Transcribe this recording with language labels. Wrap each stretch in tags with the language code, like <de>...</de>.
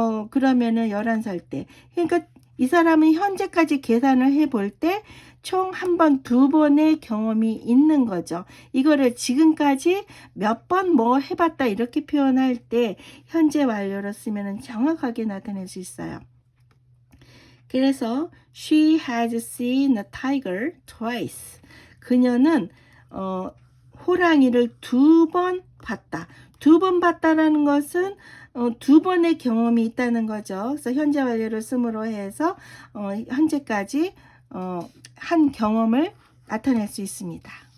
<ko>그러면은 11살 때. 그러니까 이 사람은 현재까지 계산을 해볼 때 총 한 번, 두 번의 경험이 있는 거죠. 이거를 지금까지 몇 번 뭐 해봤다 이렇게 표현할 때 현재 완료로 쓰면 정확하게 나타낼 수 있어요. 그래서</ko> <en>she has seen a tiger twice.</en> <ko>그녀는 호랑이를 2번 봤다. 2번 봤다라는 것은 2번의 경험이 있다는 거죠. 그래서 현재 완료를 쓰므로 해서 현재까지 한 경험을 나타낼 수 있습니다.</ko>